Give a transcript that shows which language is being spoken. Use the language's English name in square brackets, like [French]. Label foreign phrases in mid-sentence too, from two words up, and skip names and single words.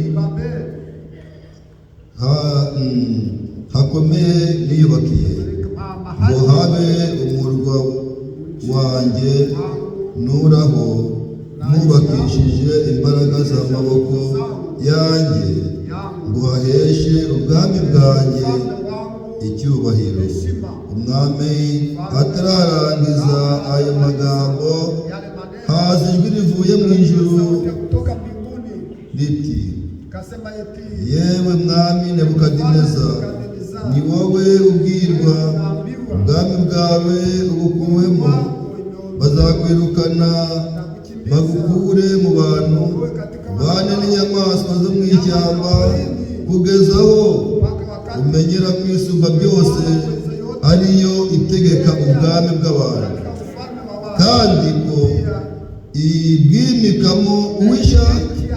[Kinyarwanda] hakomeye niyubakiye, ngo habe umurwa wanjye nuraho mwubakishije imbaraga z'amaboko yanjye, ngo haheshe ubwami bwanjye icyubahiro. Umwami atararangiza ayo magambo, haza ijwi rivuye mu ijuru [Swahili] kutoka mbinguni [Kinyarwanda] riti, [Swahili] kasema eti [Kinyarwanda] yewe mwami Nebukadineza, ni wowe ubwirwa, ubwami bwawe ubukuwemo, bazakwirukana bagukure mu bantu bane n'inyamaswa zo mu ishyamba, kugeza aho umenyera kwisumba byose, ariyo itegeka ubwami bw'abantu, kandi ko ibwimikamo uwishaka.